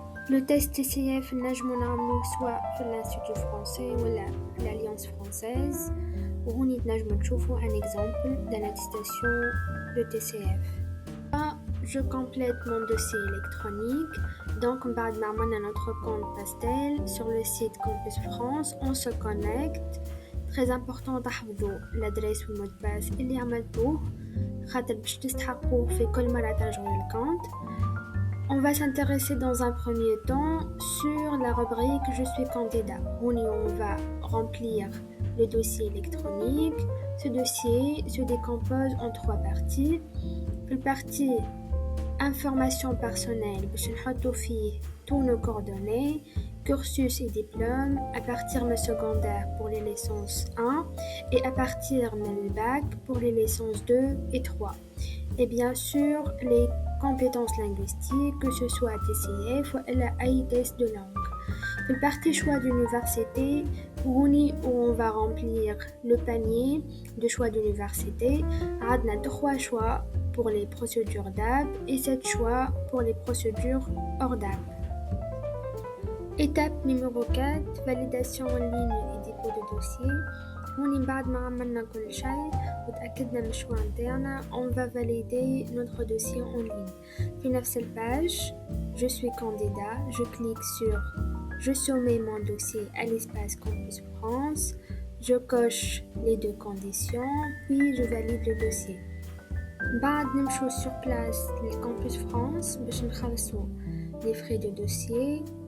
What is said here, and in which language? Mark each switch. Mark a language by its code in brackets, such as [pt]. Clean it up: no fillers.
[fr] Le test TCF [ar] نجمو نعملو [fr] soit في l'Institut français ou l'Alliance française. [ar] وهوني تنجمو تشوفوا [fr] un exemple d'une attestation de TCF. Je complète mon dossier électronique. Donc, [ar] بعد ما عملنا [fr] notre compte Pastel sur le site Campus France, on se connecte. Très important [ar] تحفظوا [fr] l'adresse ou le mot de passe [ar] اللي عملتوه خاطر باش تستحقوه في كل مرة ترجعوا للكونت. [fr] On va s'intéresser dans un premier temps sur la rubrique Je suis candidat. On va remplir le dossier électronique. Ce dossier se décompose en trois parties. La partie information personnelle, [ar] باش نحطو فيه [fr] tous nos coordonnées, cursus et diplôme, à partir de secondaire pour les licences 1 et à partir de bac pour les licences 2 et 3. Et bien sûr, les compétences linguistiques, que ce soit TCF ou AI test de langue. La partie choix d'université, où on va remplir le panier de choix d'université. On a 3 choix pour les procédures DAP et 7 choix pour les procédures hors DAP. Étape numéro 4, validation en ligne et dépôt de dossier. [ar] هوني بعد ما عملنا كل شيء وتأكدنا من الشوا نتاعنا [fr] on va valider notre dossier en ligne. [ar] في نفس الباج [fr] je suis candidat, je clique sur je soumets mon dossier à l'espace Campus France, je coche les deux conditions puis je valide le dossier. [ar] بعد نمشو [fr] sur place للcampus France [ar] باش نخلصو [fr] les frais de dossier.